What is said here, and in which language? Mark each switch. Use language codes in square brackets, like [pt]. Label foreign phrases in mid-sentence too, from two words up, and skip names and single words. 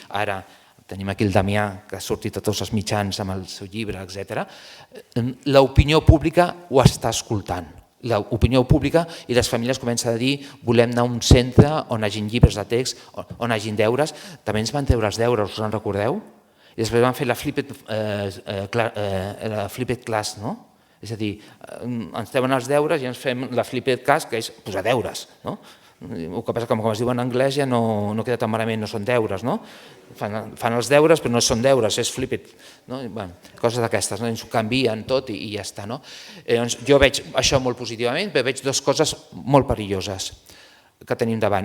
[ca] Ara tenim aquí el Damià que ha sortit a tots els mitjans amb el seu llibre, etc. L'opinió pública ho està escoltant. L'opinió pública i les famílies comencen a dir volem anar a un centre on hagin llibres de text, on hagin deures. També ens van treure els deures, us en recordeu? I després van fer la [en] flipped class, [ca] no? És a dir, ens treuen els deures i ens fem la [en] flipped class, [ca] que és posar deures. El que passa que com es diu en anglès ja no queda tan malament, no són deures, no? Fan els deures però no són deures, és flipped. Coses d'aquestes, ens ho canvien tot i ja està. Jo veig això molt positivament, però veig dues coses molt perilloses que tenim davant.